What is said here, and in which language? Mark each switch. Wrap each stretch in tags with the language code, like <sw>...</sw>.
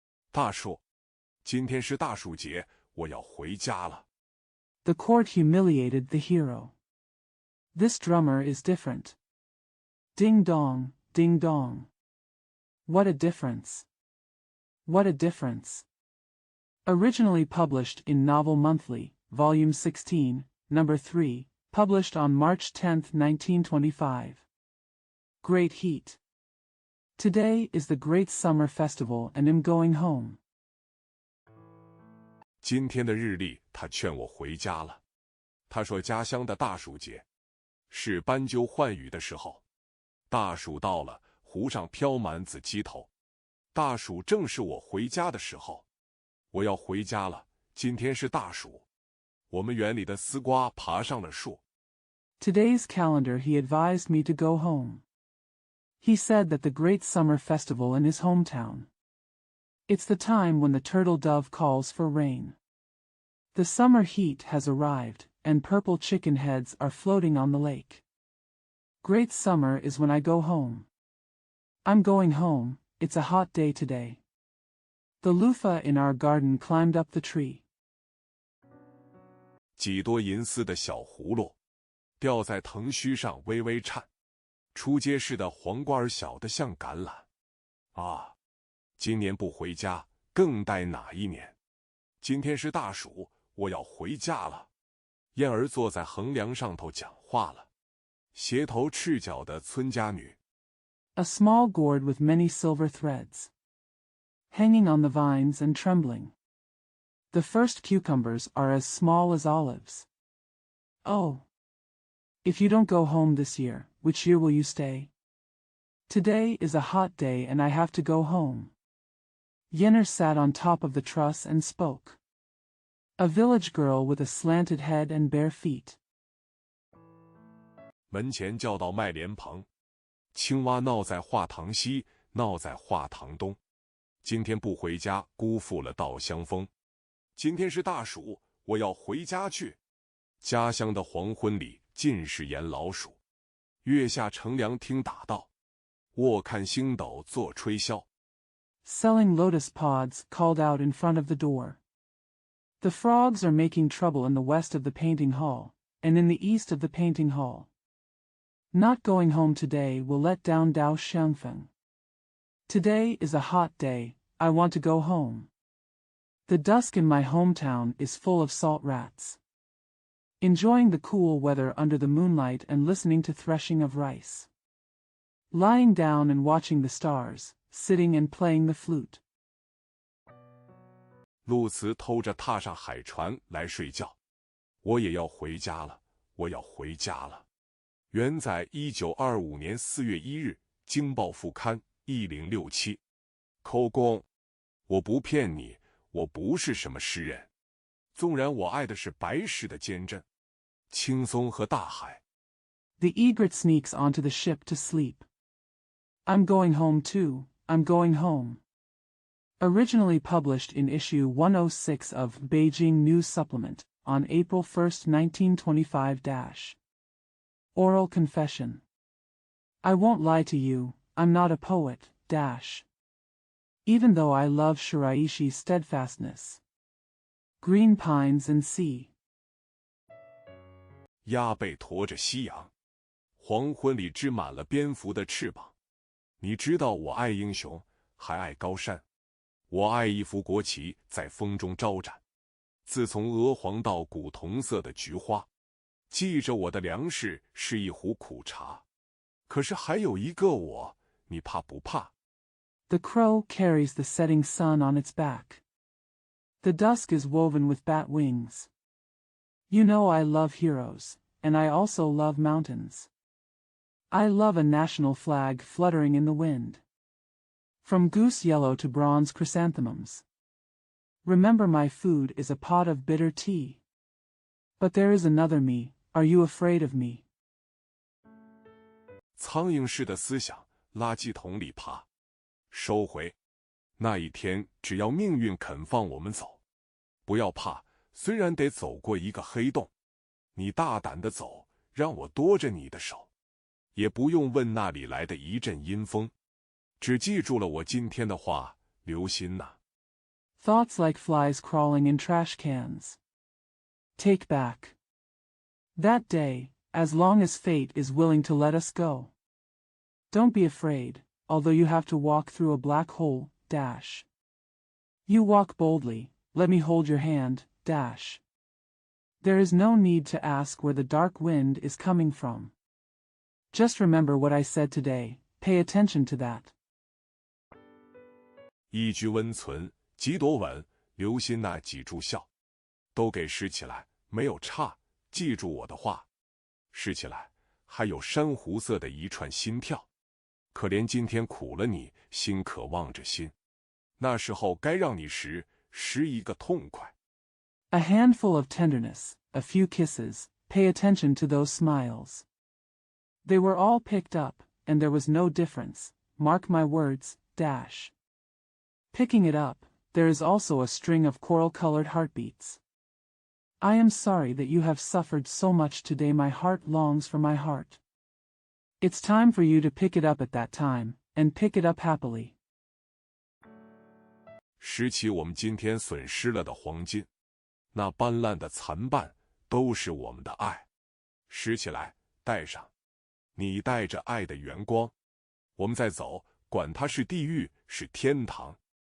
<zh>大树，今天是大暑节，我要回家了。</zh> <en>The court humiliated the hero. This drummer is different. Ding dong, ding dong. What a difference. What a difference. Originally published in Novel Monthly, Volume 16, Number 3, published on March 10, 1925. Great heat. Today is the great summer festival and I'm going home.</en> <zh>今天的日历，他劝我回家了。他说家乡的大暑节是斑鸠换羽的时候，大暑到了，湖上飘满紫鸡头。大暑正是我回家的时候，我要回家了。今天是大暑，我们园里的丝瓜爬上了树。</zh> <en>Today's calendar he advised me to go home. He said that the great summer festival in his hometown. It's the time when the turtle dove calls for rain. The summer heat has arrived, and purple chicken heads are floating on the lake. Great summer is when I go home. I'm going home, it's a hot day today. The loofah in our garden climbed up the tree.</en> <zh>几多银丝的小葫芦吊在藤须上微微颤，出街市的黄瓜儿小得像橄榄。啊，今年不回家，更待哪一年？今天是大暑，我要回家了。燕儿坐在横梁上头讲话了，斜头赤脚的村家女。</zh> <en>A small gourd with many silver threads. Hanging on the vines and trembling. The first cucumbers are as small as olives. Oh! If you don't go home this year, which year will you stay? Today is a hot day and I have to go home. Yenner sat on top of the truss and spoke. A village girl with a slanted head and bare feet.</en> <zh>门前叫到麦莲蓬，青蛙闹在画堂西，闹在画堂东。今天不回家，辜负了稻香风。今天是大暑，我要回家去。家乡的黄昏里尽是盐老鼠。月下乘凉听打道，卧看星斗作吹箫。</zh> <en>Selling lotus pods called out in front of the door. The frogs are making trouble in the west of the painting hall, and in the east of the painting hall. Not going home today will let down Dao Xiangfeng. Today is a hot day, I want to go home. The dusk in my hometown is full of salt rats. Enjoying the cool weather under the moonlight and listening to threshing of rice. Lying down and watching the stars, sitting and playing the flute.</en> <zh>陆慈偷着踏上海船来睡觉。我也要回家了，我要回家了。原载1925年4月1日，京报副刊1067。口供：我不骗你，我不是什么诗人。纵然我爱的是白石的坚贞、青松和大海。</zh> <en>The egret sneaks onto the ship to sleep. I'm going home too, I'm going home. Originally published in issue 106 of Beijing News Supplement on April 1, 1925. Oral Confession. I won't lie to you, I'm not a poet. Even though I love Shiraishi's steadfastness. Green Pines and Sea.</en> <zh>鸭背驮着夕阳，黄昏里织满了蝙蝠的翅膀。你知道我爱英雄，还爱高山。我爱一幅国旗在风中招展。自从鹅黄到古铜色的菊花，记着我的粮食是一壶苦茶。可是还有一个我，你怕不怕？</zh> <en>The crow carries the setting sun on its back. The dusk is woven with bat wings. You know I love heroes, and I also love mountains. I love a national flag fluttering in the wind. From goose yellow to bronze chrysanthemums. Remember my food is a pot of bitter tea. But there is another me, are you afraid of me?</en> <zh>苍蝇式的思想，垃圾桶里爬。收回。那一天，只要命运肯放我们走，不要怕，虽然得走过一个黑洞，你大胆地走，让我多着你的手，也不用问那里来的一阵阴风，只记住了我今天的话，留心呐。</zh> <en>Thoughts like flies crawling in trash cans. Take back. That day, as long as fate is willing to let us go. Don't be afraid, although you have to walk through a black hole. You walk boldly, let me hold your hand. There is no need to ask where the dark wind is coming from. Just remember what I said today, pay attention to that.</en> <zh>一句温存，几朵吻，留心那几柱笑，都给拾起来，没有差，记住我的话。拾起来，还有珊瑚色的一串心跳。可怜今天苦了你，心渴望着心。那时候该让你拾一个痛快。</zh> <en>A handful of tenderness, a few kisses, pay attention to those smiles. They were all picked up, and there was no difference, mark my words. Picking it up, there is also a string of coral-colored heartbeats. I am sorry that you have suffered so much today, my heart longs for my heart. It's time for you to pick it up at that time, and pick it up happily.</en> <zh>拾起我们今天损失了的黄金，那斑斓的残瓣都是我们的爱。拾起来，带上，你带着爱的圆光。我们再走，管它是地狱是天堂。</zh>